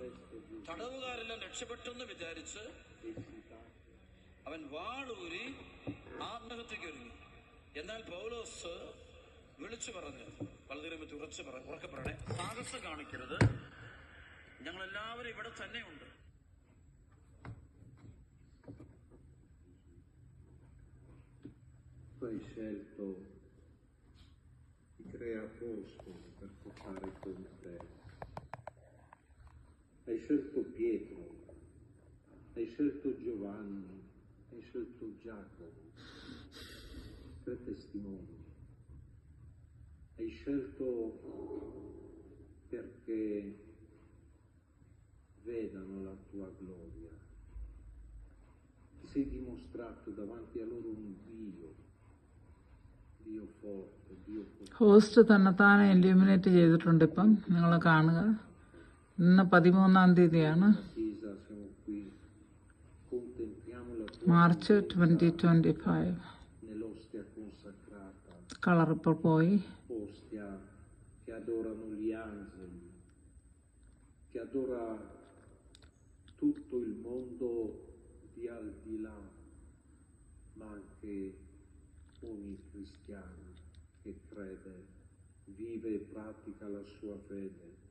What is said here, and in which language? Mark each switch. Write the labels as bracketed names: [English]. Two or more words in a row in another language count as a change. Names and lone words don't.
[Malayalam] തടവുകാരെല്ലാം രക്ഷപ്പെട്ടെന്ന് വിചാരിച്ച് അവൻ വാളൂരി ആത്മഹത്യക്ക് ഒരുങ്ങി. എന്നാൽ പൗലോസ് വിളിച്ചു പറഞ്ഞു, വളരെ ഉറക്കെ പറയണേ, സാഹസം കാണിക്കരുത്, ഞങ്ങളെല്ലാവരും ഇവിടെ തന്നെയുണ്ട്. [Italian] Tu hai scelto i tre apostoli per portare con te. Hai scelto Pietro, hai scelto Giovanni, hai scelto Giacomo, tre testimoni. Hai scelto perché vedano la tua gloria. Ti sei dimostrato davanti a loro un Dio forte, Dio potente. [Malayalam] ഹോസ്റ്റ് തന്നെത്താനെ ഇല്യൂമിനേറ്റ് ചെയ്തിട്ടുണ്ട്. ഇപ്പം നിങ്ങൾ കാണുക, ഇന്ന് 13-ാം തീയതിയാണ്, മാർച്ച് 2025. കളർ ഇപ്പോൾ പോയി. [Italian] Che adorano gli angeli, che adora tutto il mondo di al di là, ma anche ogni cristiano che crede, vive e pratica la sua fede.